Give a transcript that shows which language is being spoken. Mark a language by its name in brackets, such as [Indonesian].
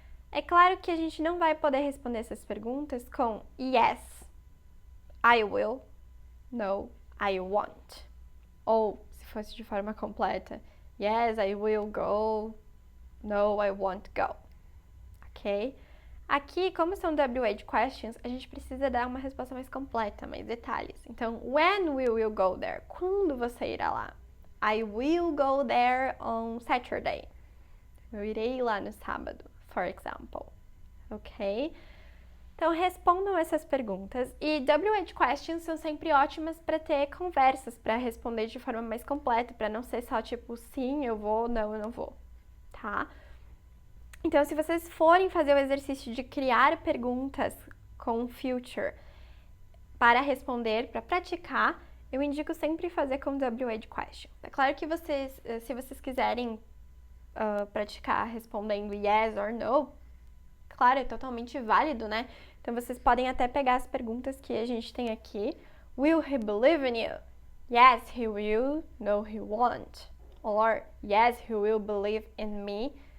[Portuguese] É claro que a gente não vai poder responder essas perguntas com [English] yes, I will, no, I won't. [Portuguese] Ou, se fosse de forma completa, [English] yes, I will go, no, I won't go. [Portuguese] Ok? Aqui, como são WH questions, a gente precisa dar uma resposta mais completa, mais detalhes. Então, [English] when will you go there? [Portuguese] Quando você irá lá? [English] I will go there on Saturday. [Portuguese] Eu irei lá no sábado, [English] for example. [Portuguese] Ok? Então, respondam essas perguntas. E WH questions são sempre ótimas para ter conversas, para responder de forma mais completa, para não ser só tipo, sim, eu vou, não, eu não vou. Tá? Então, se vocês forem fazer o exercício de criar perguntas com future para responder, para praticar, eu indico sempre fazer com WH question. É claro que vocês, se vocês quiserem praticar respondendo [English] yes or no, [Portuguese] claro, é totalmente válido, né? Então, vocês podem até pegar as perguntas que a gente tem aqui. [English] Will he believe in you? Yes, he will. No, he won't. Or, yes, he will believe in me.